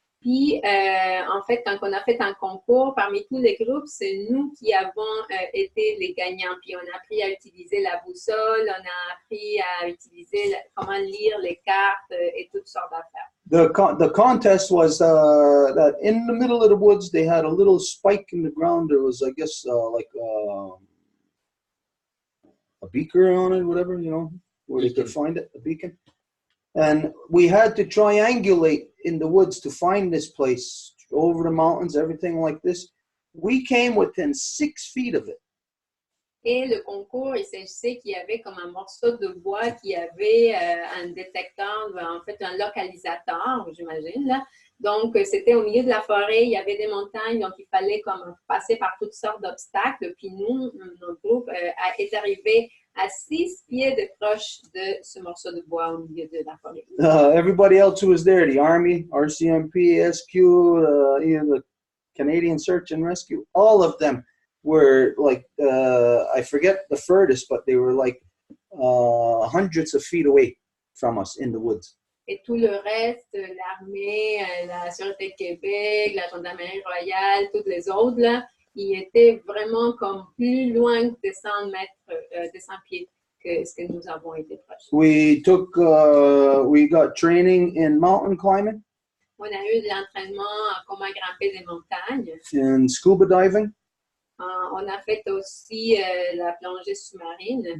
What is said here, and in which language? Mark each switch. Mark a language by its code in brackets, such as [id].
[fr] Puis, en fait, quand on a fait un concours, parmi tous les groupes, c'est nous qui avons été les gagnants. Puis, on a appris à utiliser la boussole, on a appris à utiliser comment lire les cartes et toutes sortes d'affaires. [en] The contest was that in the middle of the woods, they had a little spike in the ground. There was, I guess, like a beaker on it, whatever, you know, where they could find it, a beacon. And we had to triangulate in the woods to find this place, over the mountains, everything like this. We came within 6 feet of it. [fr] Et le concours, il s'agissait qu'il y avait comme un morceau de bois qui avait un détecteur, en fait un localisateur, j'imagine, là. Donc, c'était au milieu de la forêt, il y avait des montagnes, donc il fallait comme passer par toutes sortes d'obstacles. Puis nous, notre groupe est arrivé à 6 pieds de proche de ce morceau de bois au milieu de la forêt. [en] Everybody else who was there, the Army, RCMP, SQ, the Canadian Search and Rescue, all of them were like, I forget the furthest, but they were like hundreds of feet away from us in the woods. [fr] Et tout le reste, l'armée, la Sûreté de Québec, la Gendarmerie royale, toutes les autres, là, ils étaient vraiment comme plus loin de 100 mètres, de 100 pieds que ce que nous avons été proches. [en] We got training in mountain climbing. [fr] On a eu de l'entraînement à comment grimper des montagnes. [en] In scuba diving. [fr] On a fait aussi la plongée sous-marine.